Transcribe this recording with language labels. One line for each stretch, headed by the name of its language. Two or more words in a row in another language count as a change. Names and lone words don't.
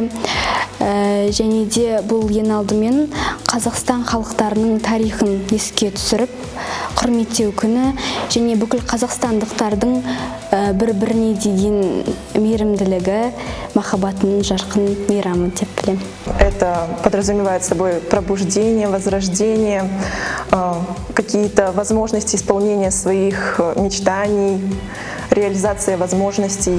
Kazakh: Және де бұл ең алдымен Қазақстан халықтарының тарихын еске түсіріп, құрметтеу күні және бүкіл қазақстандықтардың бір-біріне деген мейірімділігі, махаббатының жарқын мейрамы деп білемін.
Russian: Это подразумевает собой пробуждение, возрождение, какие-то возможности исполнения своих мечтаний, реализация возможностей.